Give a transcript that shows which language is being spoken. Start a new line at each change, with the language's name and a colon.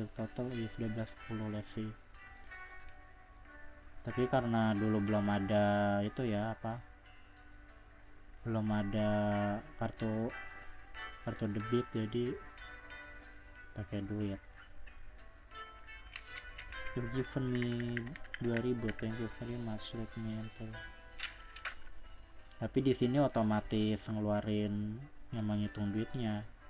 English: Your total is 1210, let's see.
Indonesian: Tapi karena dulu belum ada itu ya, belum ada kartu debit, jadi pakai duit.
English: You've given me 2000, thank you very much, let me enter.
Indonesian: Tapi di sini otomatis ngeluarin yang menghitung duitnya.